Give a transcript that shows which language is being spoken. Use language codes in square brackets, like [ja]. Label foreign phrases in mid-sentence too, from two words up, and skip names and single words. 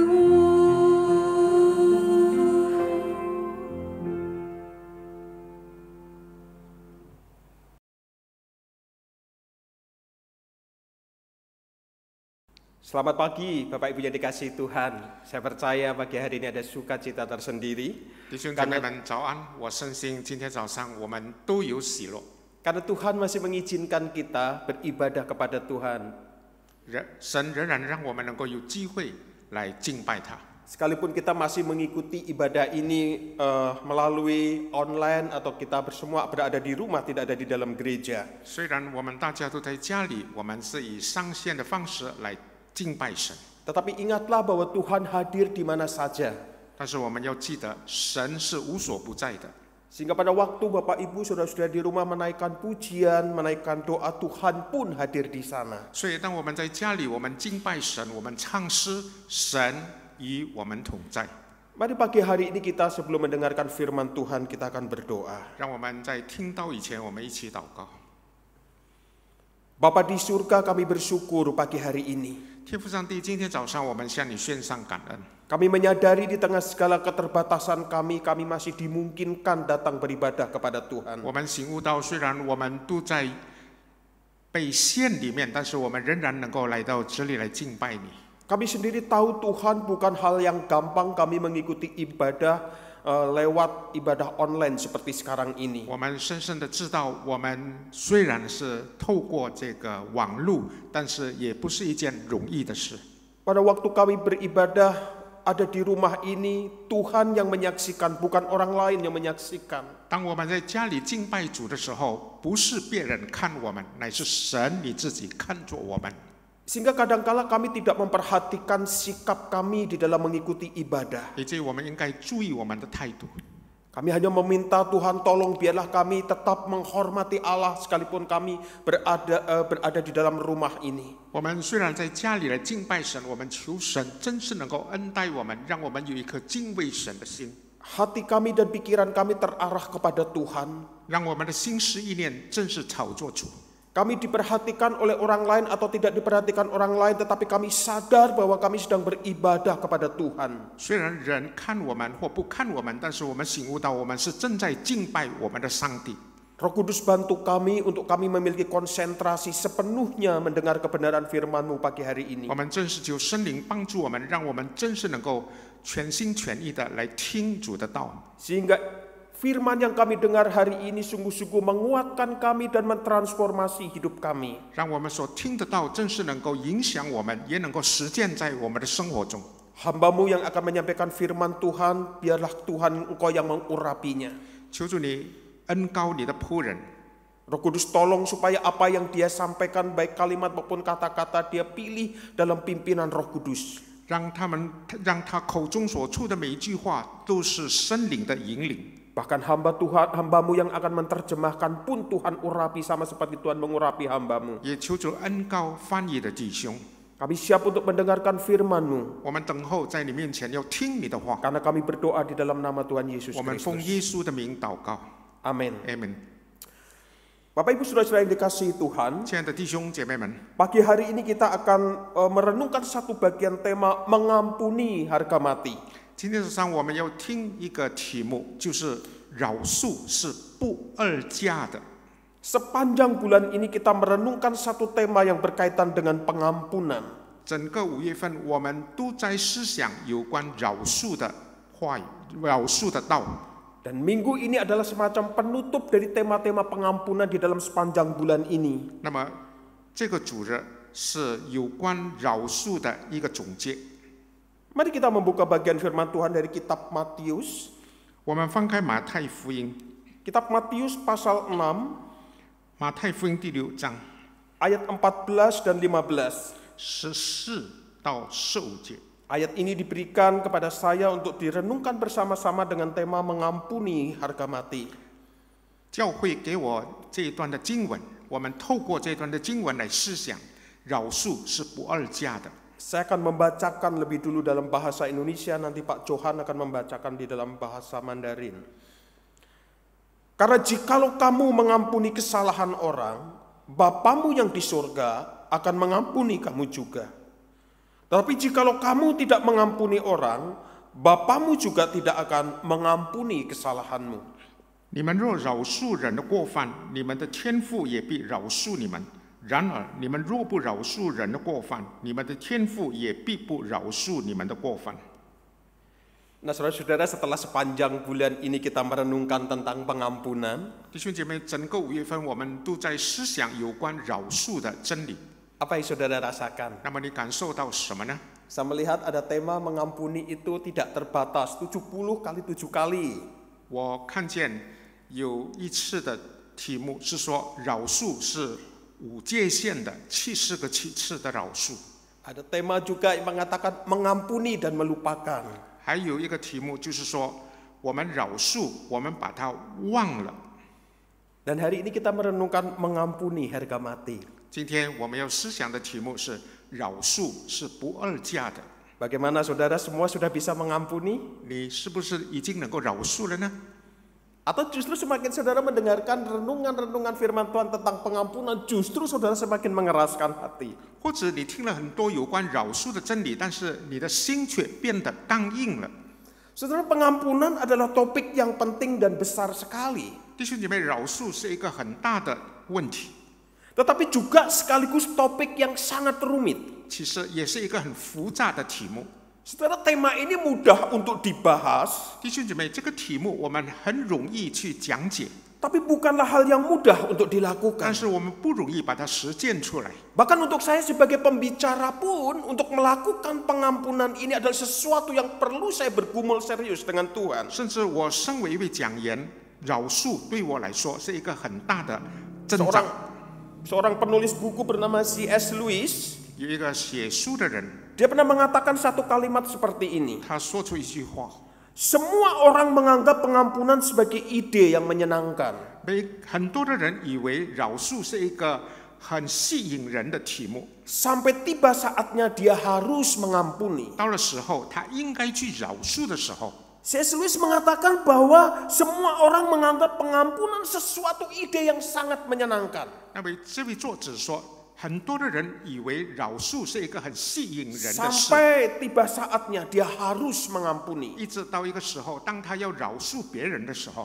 [id] Selamat pagi Bapak Ibu yang dikasihi Tuhan. Saya percaya pagi hari ini ada sukacita tersendiri [zh] 弟兄姐妹们早安，我深信今天早上我们都有喜乐， [id] karena Tuhan masih mengizinkan kita beribadah kepada Tuhan. [zh] 神仍然让我们能够有机会来敬拜他。 [id] Sekalipun kita masih mengikuti ibadah ini melalui online atau kita semua berada di rumah, tidak ada di dalam gereja. [zh] 虽然我们大家都在家里，我们是以上线的方式来敬拜神， [id] Tetapi ingatlah bahwa Tuhan hadir di mana saja. [zh] 但是我们要记得，神是无所不在的。 [id] Sehingga pada waktu Bapak Ibu saudara-saudara di rumah menaikkan pujian, menaikkan doa, Tuhan pun hadir di sana. [zh] 所以，当我们在家里，我们敬拜神，我们唱诗，神与我们同在。 [id] Mari pagi hari ini kita sebelum mendengarkan firman Tuhan kita akan berdoa. [zh] 让我们在听到以前，我们一起祷告。 [id] Bapa di surga, kami bersyukur pagi hari ini. [zh] 天父上帝，今天早上我们向你献上感恩。 [id] Kami menyadari di tengah segala keterbatasan kami masih dimungkinkan datang beribadah kepada Tuhan. [zh] 我们醒悟到，虽然我们都在被限里面，但是我们仍然能够来到这里来敬拜你。 [id] Kami sendiri tahu Tuhan bukan hal yang gampang kami mengikuti ibadah lewat ibadah online seperti sekarang ini. [zh] 我们深深的知道，我们虽然是透过这个网络，但是也不是一件容易的事。 [id] Pada waktu kami beribadah ada di rumah ini, Tuhan yang menyaksikan, bukan orang lain yang menyaksikan. [zh] 当我们在家里敬拜主的时候，不是别人看我们，乃是神你自己看着我们。 [id] Sehingga kadangkala kami tidak memperhatikan sikap kami di dalam mengikuti ibadah. [zh] 以至于我们应该注意我们的态度。 [id] Kami hanya meminta Tuhan tolong biarlah kami tetap menghormati Allah sekalipun kami berada di dalam rumah ini. [zh] 我们虽然在家里来敬拜神，我们求神真是能够恩待我们，让我们有一颗敬畏神的心， [id] Hati kami dan pikiran kami terarah kepada Tuhan. [zh] 让我们的心思意念正是朝着主。 [id] Kami diperhatikan oleh orang lain atau tidak diperhatikan orang lain, tetapi kami sadar bahwa kami sedang beribadah kepada Tuhan. [zh] 虽然人看我们或不看我们，但是我们醒悟到，我们是正在敬拜我们的上帝。 [id] Roh Kudus bantu kami untuk kami memiliki konsentrasi sepenuhnya mendengar kebenaran firman-Mu pagi hari ini. [zh] 我们正是求圣灵帮助我们，让我们真是能够全心全意的来听主的道。 [id] Sehingga firman yang kami dengar hari ini sungguh-sungguh menguatkan kami dan mentransformasi hidup kami. [zh] 让我们所听得到，正是能够影响我们，也能够实践在我们的生活中。 [id] Hamba-Mu yang akan menyampaikan firman Tuhan, biarlah Tuhan Engkau yang mengurapinya. [zh] 求主你恩膏你的仆人， [id] Roh Kudus tolong supaya apa yang dia sampaikan baik kalimat maupun kata-kata dia pilih dalam pimpinan Roh Kudus. [zh] 让他口中所出的每一句话都是圣灵的引领。 [id] Bahkan hambamu yang akan menerjemahkan pun Tuhan urapi sama seperti Tuhan mengurapi hambamu. [zh] 也求主恩膏翻译的弟兄， [id] Kami siap untuk mendengarkan firman-Mu. [zh] 我们等候在你面前要听你的话。 [id] Karena kami berdoa di dalam nama Tuhan Yesus [zh] 我们奉 [id] Kristus. [zh] 耶稣的名祷告 [id] Amin. [zh] ，Amen。 [id] Bapak Ibu Saudara-saudara yang dikasihi Tuhan, [zh] 亲爱的弟兄姐妹们， [id] pagi hari ini kita akan merenungkan satu bagian tema mengampuni harga mati. [zh] 今天早上我们要听一个题目，就是饶恕是不二价的。 [id] Sepanjang bulan ini kita merenungkan satu tema yang berkaitan dengan pengampunan. [zh] 整个5月份，我们都在思想有关饶恕的话语、饶恕的道。 [id] Dan minggu ini adalah semacam penutup dari tema-tema pengampunan di dalam sepanjang bulan ini. [zh] 那么，这个主日是有关饶恕的一个总结。 [id] Mari kita membuka bagian firman Tuhan dari kitab Matius. [zh] 我们翻开马太福音， [id] Kitab Matius pasal 6, [zh] 马太福音第6章 [id] ayat 14 dan 15. [zh] 14 到15节。 [id] Ayat ini diberikan kepada saya untuk direnungkan bersama-sama dengan tema mengampuni harga mati. [zh] 教会给我这一段的经文，我们透过这段的经文来思想，饶恕是不二价的。 [id] Saya akan membacakan lebih dulu dalam bahasa Indonesia, nanti Pak Johan akan membacakan di dalam bahasa Mandarin. Karena jikalau kamu mengampuni kesalahan orang, Bapamu yang di surga akan mengampuni kamu juga. Tetapi jikalau kamu tidak mengampuni orang, Bapamu juga tidak akan mengampuni kesalahanmu. [zh] 你们若饶恕人的过犯，你们的天父也必饶恕你们。然而，你们若不饶恕人的过犯，你们的天父也必不饶恕你们的过犯。 [id] Nah saudara-saudara, setelah sepanjang bulan ini kita merenungkan tentang pengampunan, [zh] 弟兄姐妹，整个5月份我们都在思想有关饶恕的真理。 [id] apa yang saudara rasakan? [zh] 那么你感受到什么呢？ [id] Saya melihat ada tema mengampuni itu tidak terbatas, 70 kali 7 kali. [zh] 我看见有一次的题目是说饶恕是无界限的，70个7次的饶恕。 [id] Ada tema juga yang mengatakan mengampuni dan melupakan. [zh] 还有一个题目就是说我们饶恕，我们把它忘了。 [id] Dan hari ini kita merenungkan mengampuni harga mati. [zh] 今天我们要思想的题目是饶恕是不二价的。 [id] Bagaimana saudara semua sudah bisa mengampuni? [zh] 你是不是已经能够饶恕了呢？ [id] Atau justru semakin saudara mendengarkan renungan-renungan firman Tuhan tentang pengampunan, justru saudara semakin mengeraskan hati. [zh] 或者你听了很多有关饶恕的真理，但是你的心却变得刚硬了。 [id] Saudara, pengampunan adalah topik yang penting dan besar sekali. [zh] 弟兄姐妹，饶恕是一个很大的问题， [id] Tetapi juga sekaligus topik yang sangat rumit. [zh] 其实也是一个很复杂的题目。 [id] Saudara, tema ini mudah untuk dibahas, [zh] 弟兄姐妹，这个题目我们很容易去讲解， [id] tapi bukanlah hal yang mudah untuk [zh] 但 [id] dilakukan. [zh] 是我们不容易把它实践出来。 [id] Bahkan untuk saya sebagai pembicara pun, untuk melakukan pengampunan ini adalah sesuatu yang perlu saya bergumul serius dengan Tuhan. [zh] 甚至我身为一位讲员，饶恕对我来说是一个很大的挣扎。 [id] Seorang penulis buku bernama C.S. Lewis, [zh] 有一个写书的人， [id] dia pernah mengatakan satu kalimat seperti ini. [zh] 他说出一句话： [id] Semua orang menganggap pengampunan sebagai ide yang menyenangkan. [zh] 很多的人以为饶恕是一个很吸引人的题目， [id] Sampai tiba saatnya dia harus mengampuni. [zh] 到了时候他应该去饶恕的时候， [id] C.S. Lewis mengatakan bahwa semua orang menganggap pengampunan sesuatu ide yang sangat menyenangkan. [zh] 那么这位作者说，很多的人以为饶恕是一个很吸引人的事， [id] Sampai tiba saatnya dia harus mengampuni. [zh] 一直到一个时候，当他要饶恕别人的时候，